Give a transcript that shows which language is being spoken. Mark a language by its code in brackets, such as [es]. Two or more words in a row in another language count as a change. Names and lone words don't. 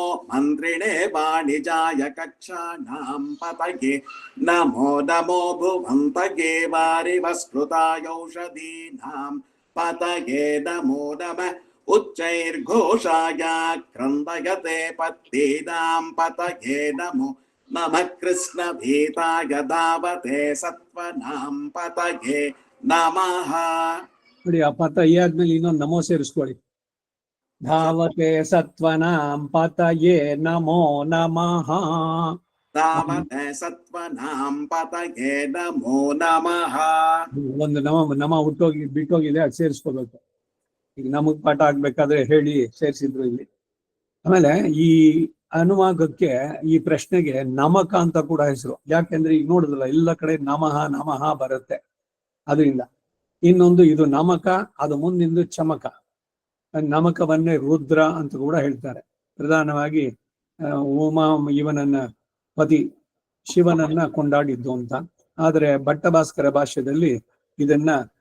[sa] मन्त्रिणे वाणिजाय कक्षाणां पतये नमो नमो भुवन्तये वारिवस्कृताय औषधीनां पतये नमो नमः उच्चैर्घोषाय क्रन्दयते पत्तीनां पतये नमो नमः कृष्णभीताय धावते सत्त्वनां पतये नमः [kn] ನೋಡಿ ಆ ಪತ ಈ ಆದ್ಮೇಲೆ ಇನ್ನೊಂದು ನಮೋ ಸೇರಿಸ್ಕೊಳ್ಳಿ [sa] ಧಾವತೆ ಸತ್ವನಾಂ ಪತಯೇ ನಮೋ ನಮಃ धावते सत्त्वनां पतये नमो नमः [kn] ಒಂದು ನಮ ಹುಟ್ಟೋಗಿ ಬಿಟ್ಟೋಗಿದೆ ಅದು ಸೇರಿಸ್ಕೋಬೇಕು ಈಗ ನಮಗ್ ಪಾಠ ಆಗ್ಬೇಕಾದ್ರೆ ಹೇಳಿ ಸೇರಿಸಿದ್ರು ಇಲ್ಲಿ ಆಮೇಲೆ ಈ ಅನುವಾಗಕ್ಕೆ ಈ ಪ್ರಶ್ನೆಗೆ ನಮಕ ಅಂತ ಕೂಡ ಹೆಸರು ಯಾಕೆಂದ್ರೆ ಈಗ ನೋಡುದಿಲ್ಲ ಎಲ್ಲ ಕಡೆ ನಮಃ ನಮಃ ಬರುತ್ತೆ ಅದರಿಂದ ಇನ್ನೊಂದು ಇದು ನಮಕ ಅದು ಮುಂದಿಂದು ಚಮಕ ನಮಕವನ್ನೇ ರುದ್ರ ಅಂತ ಕೂಡ ಹೇಳ್ತಾರೆ ಪ್ರಧಾನವಾಗಿ ಉಮಾ ಇವನನ್ನ ಪತಿ ಶಿವನನ್ನ ಕೊಂಡಾಡಿದ್ದು ಅಂತ ಆದ್ರೆ ಭಟ್ಟಭಾಸ್ಕರ ಭಾಷ್ಯದಲ್ಲಿ ಇದನ್ನ